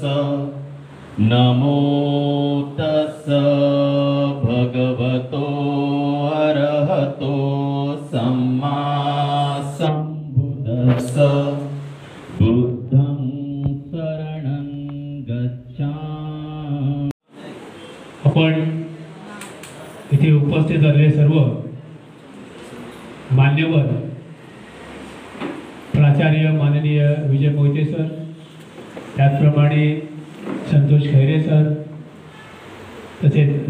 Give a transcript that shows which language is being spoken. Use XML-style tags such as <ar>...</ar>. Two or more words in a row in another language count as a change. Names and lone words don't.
<pi>नमो तस् भगवतो अरहतो सम्मा सम्बुद्धस्स. बुद्धं शरणं गच्छामि.</pi> <mr>आपण इथे उपस्थित झालेले सर्व मान्यवर, प्राचार्य माननीय विजय मोहिते सर, त्याचप्रमाणे संतोष खैरे सर, तसेच</mr>